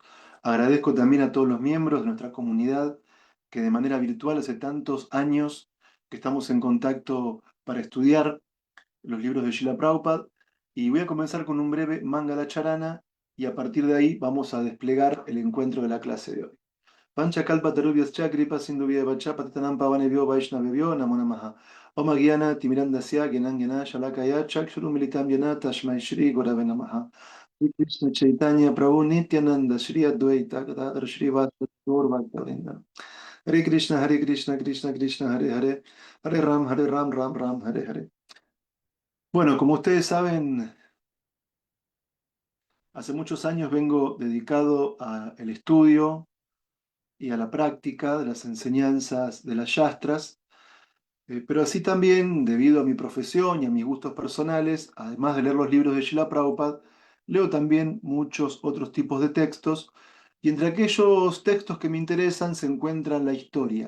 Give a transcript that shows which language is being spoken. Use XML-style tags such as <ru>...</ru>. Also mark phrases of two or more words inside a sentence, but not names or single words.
<es>Agradezco también a todos los miembros de nuestra comunidad que de manera virtual hace tantos años que estamos en contacto para estudiar los libros de Srila Prabhupada. Y voy a comenzar con un breve Mangala Charana y a partir de ahí vamos a desplegar el encuentro de la clase de hoy.</es> <sa>Panchakalpatarubhyascha kripa sindhuvya patitanam pavanebhyo vaishnavebhyo namo namaha. Om Gyana Timirandasya Gyanan Gyana Shalakaya Chakshurumilitam Yana Tashmai Shri Gurave Namaha. Shri Krishna Chaitanya Prabhu Nityananda Shri Advaita Gadadhar Shri Vasa Gaur Bhaktavinda. Hare Krishna Krishna Krishna Hare Hare Hare Ram Ram Ram Hare Hare.</sa> <es>Bueno, como ustedes saben, hace muchos años vengo dedicado al estudio y a la práctica de las enseñanzas de las yastras, pero así también, debido a mi profesión y a mis gustos personales, además de leer los libros de Srila Prabhupada, leo también muchos otros tipos de textos, y entre aquellos textos que me interesan se encuentra la historia.</es>